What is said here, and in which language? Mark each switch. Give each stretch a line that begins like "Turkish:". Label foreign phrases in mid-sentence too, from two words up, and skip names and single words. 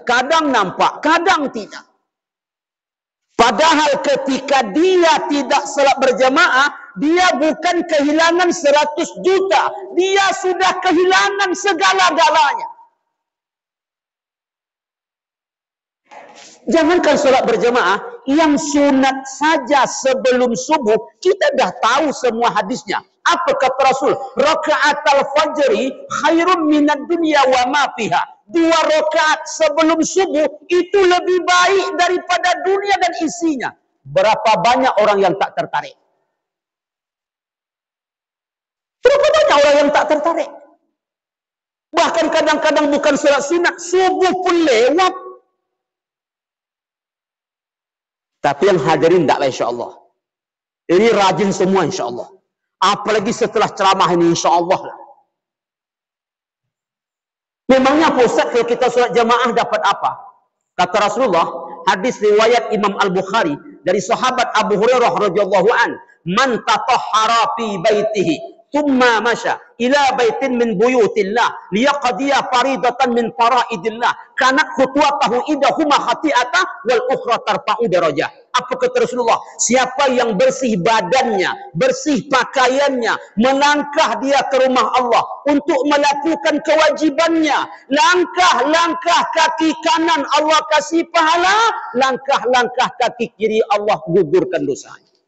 Malay: Kadang nampak, kadang tidak. Padahal ketika dia tidak salat berjamaah, dia bukan kehilangan 100 juta. Dia sudah kehilangan segala-galanya. Jangankan solat berjamaah, yang sunat saja sebelum subuh, kita dah tahu semua hadisnya. Apa kata Rasul?
Arabic: ركعتا الفجر خير من الدنيا وما فيها.
Malay: 2 rakaat sebelum subuh itu lebih baik daripada dunia dan isinya. Berapa banyak orang yang tak tertarik? Berapa banyak orang yang tak tertarik? Bahkan kadang-kadang bukan solat sunat, subuh pun lewat. Tapi yang hadirin taklah insyaAllah. Ini rajin semua insyaAllah. Apalagi setelah ceramah ini insyaAllah lah. Memangnya Pak Ustaz kalau kita solat jamaah dapat apa? Kata Rasulullah, hadis riwayat Imam Al-Bukhari dari sahabat Abu Hurairah
Arabic: رضي الله عن، "من تطهر في بيته، ثم مشى إلى بيت من بيوت الله ليقضي فريضة من فرائض الله، كانت خطوته إحداهما خطيئة والأخرى ترفع درجة."
Malay: Apa kata Rasulullah? Siapa yang bersih badannya, bersih pakaiannya, melangkah dia ke rumah Allah untuk melakukan kewajibannya, langkah-langkah kaki kanan Allah kasih pahala, langkah-langkah kaki kiri Allah gugurkan dosanya.